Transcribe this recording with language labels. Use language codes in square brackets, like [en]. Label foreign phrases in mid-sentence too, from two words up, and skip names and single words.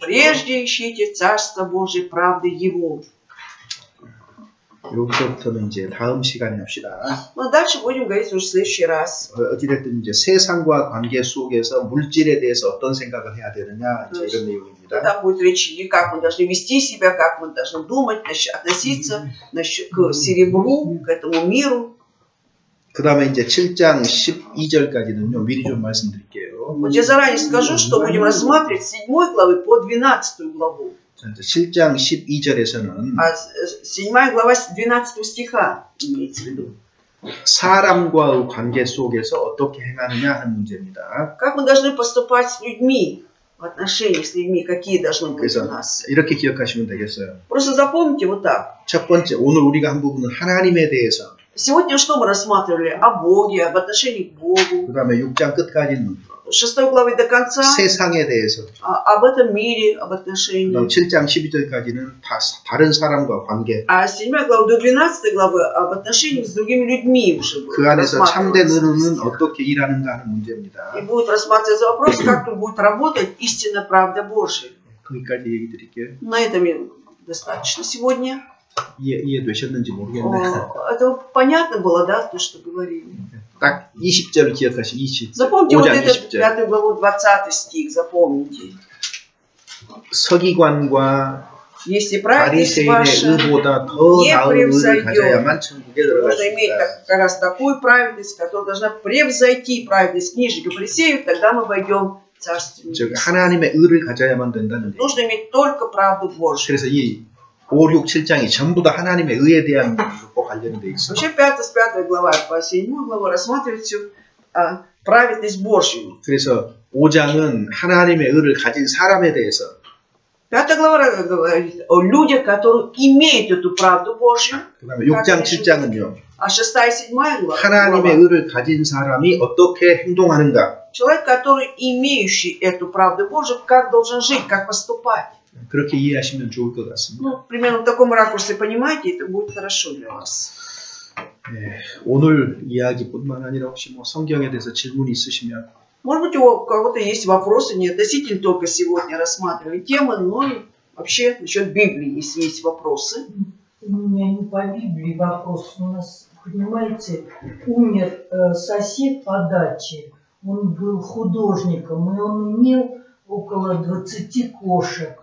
[ru] Прежде ищите Царство Божие и правды Его. [ko] 여기서부터는 이제 다음 시간에 합시다. [ru] Но дальше будем говорить уже в следующий раз. [ko] 어찌됐든 이제 세상과 관계 속에서 물질에 대해서 어떤 생각을 해야 되느냐 이제 이런 내용입니다. [ru] Там будет речь идти, как мы должны вести себя, как мы должны думать, относиться к серебру, к этому миру. [ko] 그 다음에 이제 7장 12절까지는요, 미리 좀 말씀드릴게요. [ru] Вот я заранее скажу, что будем рассматривать с 7 главы по 12 главу. [ko] 7장 12절에서는 [ru] А 7 глава с 12 стиха имеется в виду. [ko] 사람과의 관계 속에서 어떻게 행하느냐 하는 문제입니다. [ru] Как мы должны поступать с людьми, в отношениях с людьми, какие должны быть у [ko] 그래서 [ru] нас. [ko] 이렇게 기억하시면 되겠어요. [ru] Просто запомните вот так. [ko] 첫 번째, 오늘 우리가 한 부분은 하나님에 대해서, [ru] Сегодня что мы рассматривали? О Боге, об отношении к Богу. [ko] 그 다음에 6장 끝까지는 [ru] 6 главы до конца [ko] 세상에 대해서, [ru] об этом мире, об [ko] 그 [ru] отношении. [ko] 다음 7장 12절까지는 다른 사람과 관계, [ru] А 7 глава до 12 главы об отношениях с другими людьми уже будет [ko] 그 안에서 참된 [ru] рассматриваться. [ko] 의는 어떻게 일하는가 하는 문제입니다. [ru] И будет рассматриваться вопрос, как тут будет работать истинная правда Божия. [ko] 거기까지 얘기 드릴게요. [ru] На этом достаточно сегодня. [ko] 이해되셨는지 모르겠네요. [ru] Это понятно было, да, то, что говорили? [ko] 딱 20절을 기억하시고 20. [ru] Запомните вот [ko] 5장 [ru] этот [ko] 20절. [ru] 5 главу 20 стих, запомните. [ko] 서기관과 [ru] Если праведность [ko] 바리새인의 [ru] ваша [ko] 의보다 더 [ru] не [ko] 나은 의를 [ru] превзойдет, [ko] 가져야만 천국에 [ru] нужно иметь [ko] 들어갔습니다. [ru] как раз такую праведность, которая должна превзойти праведность книжника фарисеев, тогда мы войдем в Царствие [ko] 즉 [ru] Небесное. [ko] 하나님의 의를 가져야만 된다는 얘기. [ru] Нужно иметь только правду Божью. [ko] 그래서 이 5, 6, 7장이 전부 다 하나님의 의에 대한 것과 관련돼 있어요. [ru] Вообще 5 глава по 7 главу рассматривает всю праведность Божью. [ko] 그래서 5장은 하나님의 의를 가진 사람에 대해서 [ru] 5 глава говорит о людях, которые имеют эту правду Божью. [ko] 그다음에 6장, 7장은요. [ru] А 6 и 7 глава. [ko] 하나님의 의를 가진 사람이 어떻게 행동하는가. [ru] Человек, который имеющий эту правду Божию, как должен жить, как поступать. [ko] 그렇게 이해하시면 좋을 것 같습니다. [ru] Ну, примерно в таком ракурсе понимаете, это будет хорошо для вас. [ko] 네, 오늘 이야기뿐만 아니라 혹시 뭐 성경에 대해서 질문이 있으시면 [ru] Может быть, у кого-то есть вопросы не относительно только сегодня рассматриваемой темы, но и вообще насчет Библии, если есть вопросы. У меня не по Библии вопрос. У нас, понимаете, умер сосед по даче. Он был художником, и он имел около 20 кошек.